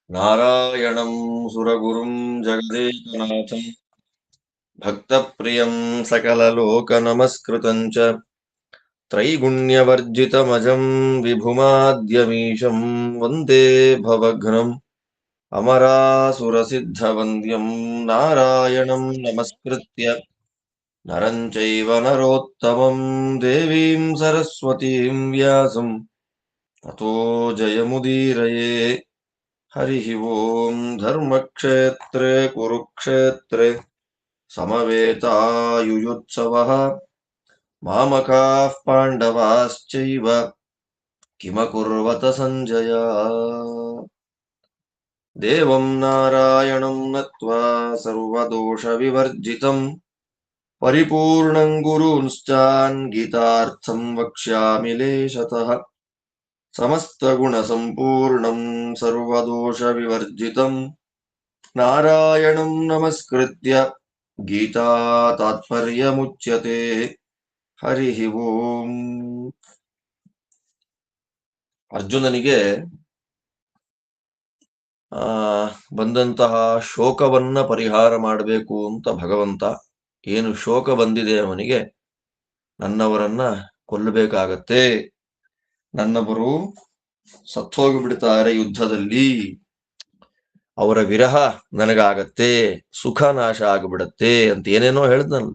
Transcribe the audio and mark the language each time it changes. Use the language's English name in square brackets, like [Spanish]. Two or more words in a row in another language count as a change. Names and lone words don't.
[Sanskrit] ನಾರಾಯಣಂ ಸುರಗುರುಂ ಜಗದೇಕನಾಥಂ ಭಕ್ತಪ್ರಿಯಂ ಸಕಲಲೋಕನಮಸ್ಕೃತಂ ಚ ತ್ರೈಗುಣ್ಯವರ್ಜಿತಮಜಂ ವಿಭುಮಾದ್ಯಮೀಶಂ ವಂದೇ ಭವಘ್ನಂ ಅಮರಾಸುರಸಿದ್ಧವಂದ್ಯಂ ನಾರಾಯಣಂ ನಮಸ್ಕೃತ್ಯ ನರಂ ಚೈವ ನರೋತ್ತಮಂ ದೇವೀಂ ಸರಸ್ವತೀಂ ವ್ಯಾಸಂ ತತೋ ಜಯಮುದೀರಯೇ. ಹರಿ ಓಂ. ಧರ್ಮಕ್ಷೇತ್ರೇ ಕುರುಕ್ಷೇತ್ರೇ ಸಮವೇತಾಯುಯುತ್ಸವಃ ಮಾಮಕಾಃ ಪಾಂಡವಾಶ್ಚೈವ ಕಿಮಕುರ್ವತ ಸಂಜಯ. ದೇವಂ ನಾರಾಯಣಂ ನತ್ವಾ ಸರ್ವದೋಷ ವಿವರ್ಜಿತಂ ಪರಿಪೂರ್ಣಂ ಗುರುಂಶ್ಚಾನ್ ಗೀತಾರ್ಥಂ ವಕ್ಷ್ಯಾಮಿ ಲೇಶತಃ. ಸಮಸ್ತಗುಣ ಸಂಪೂರ್ಣಂ ಸರ್ವದೋಷ ವಿವರ್ಜಿತಂ ನಾರಾಯಣಂ ನಮಸ್ಕೃತ್ಯ ಗೀತಾ ತಾತ್ಪರ್ಯಮುಚ್ಯತೆ. ಹರಿ ಓಂ. [Kannada] ಅರ್ಜುನನಿಗೆ ಬಂದಂತಹ ಶೋಕವನ್ನ ಪರಿಹಾರ ಮಾಡಬೇಕು ಅಂತ ಭಗವಂತ, ಏನು ಶೋಕ ಬಂದಿದೆ ಅವನಿಗೆ, ನನ್ನವರನ್ನ ಕೊಲ್ಲಬೇಕಾಗತ್ತೆ, ನನ್ನವರು ಸತ್ತೋಗಿ ಬಿಡ್ತಾರೆ ಯುದ್ಧದಲ್ಲಿ, ಅವರ ವಿರಹ ನನಗಾಗತ್ತೆ, ಸುಖ ನಾಶ ಆಗಿಬಿಡತ್ತೆ ಅಂತ ಏನೇನೋ ಹೇಳಿದ್ನಲ್ಲ.